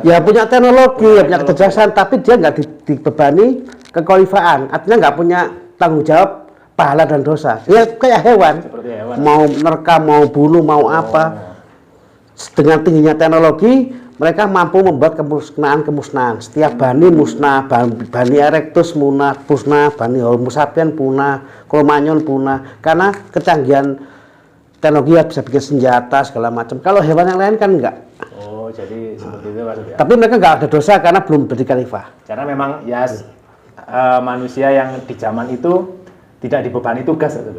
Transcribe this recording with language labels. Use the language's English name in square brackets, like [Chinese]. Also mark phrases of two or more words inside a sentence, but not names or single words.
[Indonesian] Ya, punya teknologi, punya kecerdasan, tapi dia nggak dibebani kekhalifahan. Artinya nggak punya tanggung jawab pahala dan dosa. Ya kayak hewan. Seperti hewan. Mau merekam, mau bunuh, mau apa. Dengan tingginya teknologi, mereka mampu membuat kemusnahan. Setiap bani musnah, bani erectus musnah, bani homo sapiens punah, Cro-Magnon punah, karena kecanggihan teknologi bisa bikin senjata segala macam. Kalau hewan yang lain kan enggak. Oh, jadi seperti itu maksudnya. Tapi mereka enggak ada dosa karena belum jadi khalifah. Karena memang ya manusia yang di zaman itu tidak dibebani tugas maksudnya.